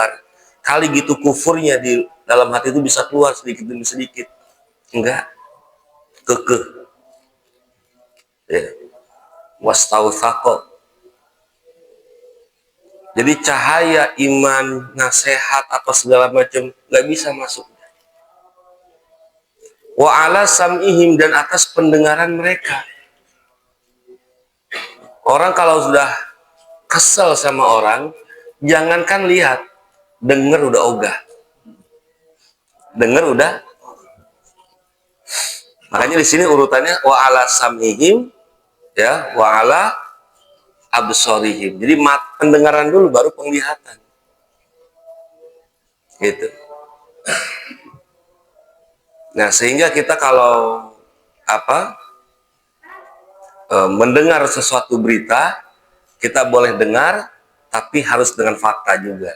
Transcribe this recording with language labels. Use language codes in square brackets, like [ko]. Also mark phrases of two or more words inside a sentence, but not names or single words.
[id] Kali gitu kufurnya di dalam hati itu bisa keluar sedikit demi sedikit. Enggak. Kekeh. Ya. wastautsaqo. Jadi cahaya iman, nasihat apa segala macam nggak bisa masuk. [ar] وعلى سمعهم, [id] dan atas pendengaran mereka. Orang kalau sudah kesel sama orang, jangankan lihat, dengar udah ogah. Dengar udah. Makanya di sini urutannya [ar] وعلى سمعهم, [id] ya, [ar] وعلى أبصارهم. [id] Jadi pendengaran dulu baru penglihatan. Gitu. Nah, sehingga kita kalau mendengar sesuatu berita, kita boleh dengar, tapi harus dengan fakta juga.